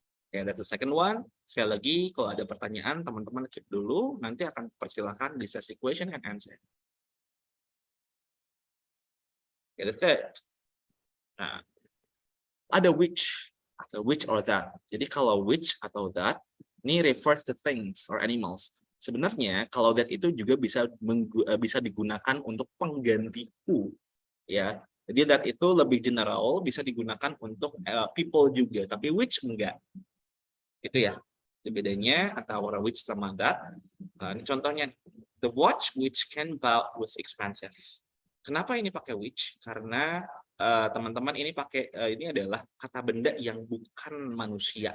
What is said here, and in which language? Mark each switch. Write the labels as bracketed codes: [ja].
[en] Okay, that's the second one. [id] Sekali lagi, kalau ada pertanyaan, teman-teman keep dulu. Nanti akan persilakan di sesi question and answer. [en] Okay, the third. [id] Nah, ada [en] which atau which or that. [id] Jadi kalau [en] which atau that, ini refers to things or animals. [id] Sebenarnya kalau that itu juga bisa digunakan untuk pengganti who. Ya, jadi that itu lebih general, bisa digunakan untuk people juga. Tapi which enggak. Itu ya, itu bedanya antara which sama that. Ini contohnya, [en] the watch which Ken bought was expensive. [id] Kenapa ini pakai which? Karena teman-teman ini pakai ini adalah kata benda yang bukan manusia.